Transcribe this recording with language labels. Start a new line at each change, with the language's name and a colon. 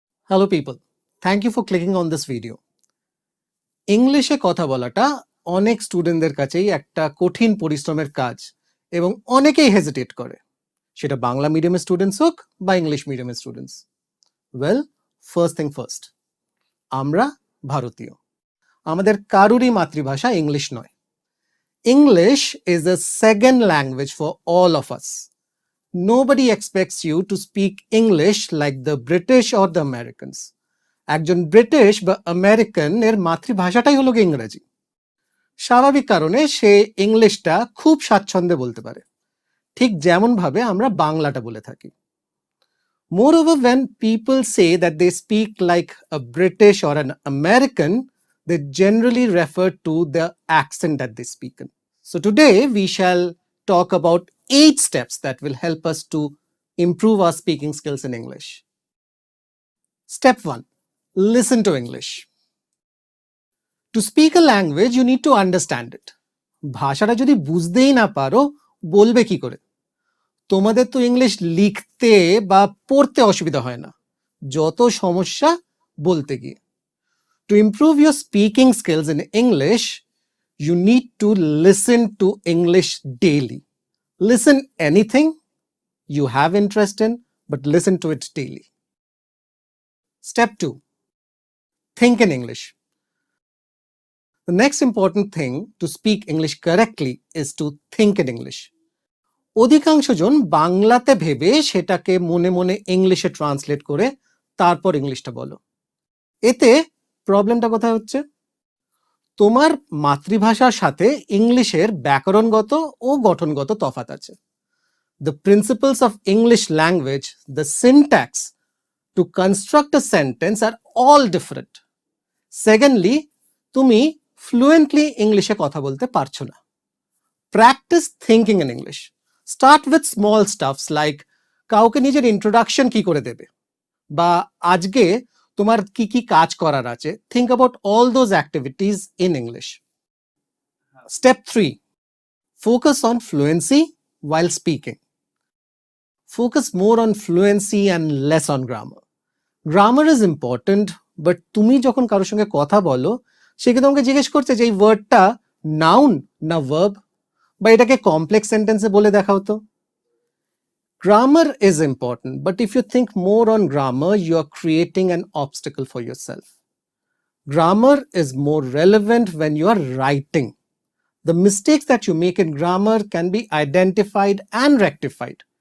English: Hello people, thank you for clicking on this video.
Bangla: ইংলিশে কথা বলাটা অনেক স্টুডেন্টদের কাছেই একটা কঠিন পরিশ্রমের কাজ এবং অনেকেই হেজিটেট করে, সেটা বাংলা মিডিয়ামের স্টুডেন্টস হোক বা ইংলিশ মিডিয়ামের students.
English: well, first thing first,
Bangla: আমরা ভারতীয়, আমাদের কারুরই মাতৃভাষা ইংলিশ নয়।
English: English is the second language for all of us. Nobody expects you to speak English like the British or the Americans.
Bangla: একজন ব্রিটিশ বা আমেরিকান এর মাতৃভাষাটাই হলো ইংরেজি। স্বাভাবিক কারণে সে ইংলিশটা খুব স্বাচ্ছন্দ্যে বলতে পারে, ঠিক যেমন ভাবে আমরা বাংলাটা বলে থাকি।
English: Moreover, when people say that they speak like a British or an American, they generally refer to the accent that they speak in. So today we shall talk about 8 steps that will help us to improve our speaking skills in English. Step 1. Listen to English. To speak a language, you need to understand it.
Bangla: ভাষাটা যদি বুঝতেই না পারো, বলবে কি করে? তোমাদের তো ইংলিশ লিখতে বা পড়তে অসুবিধা হয় না, যত সমস্যা বলতে গিয়ে।
English: To improve your speaking skills in English, you need to listen to English daily. Listen anything you have interest in, but listen to it daily. Step 2. Think in English. The next important thing to speak English correctly is to think in English.
Bangla: অধিকাংশ জন বাংলাতে ভেবে সেটাকে মনে মনে ইংলিশে translate করে তারপর ইংলিশটা বলো। এতে প্রবলেমটা কোথায় হচ্ছে? তোমার মাতৃভাষার সাথে ইংলিশের ব্যাকরণগত ও গঠনগত তফাৎ আছে।
English: The principles of English language, the syntax to construct a sentence are all different. Secondly,
Bangla: তুমি fluently ইংলিশে কথা বলতে পারছো না।
English: Practice thinking in English. Start with small stuffs like
Bangla: কাউকে নিজের ইন্ট্রোডাকশন কি করে দেবে, বা আজকে তোমার কি কি কাজ করার আছে।
English: Think about all those activities in English. Step 3. Focus on fluency while speaking. Focus more on fluency and less on grammar. Grammar is important, but
Bangla: তুমি যখন কারোর সঙ্গে কথা বলো, সে কি তোমাকে জিজ্ঞেস করছে যে এই ওয়ার্ডটা নাউন না ভার্ব, বা এটাকে কমপ্লেক্স সেন্টেন্সে বলে দেখাও তো।
English: Grammar is important, but if you think more on grammar, you are creating an obstacle for yourself. Grammar is more relevant when you are writing. The mistakes that you make in grammar can be identified and rectified.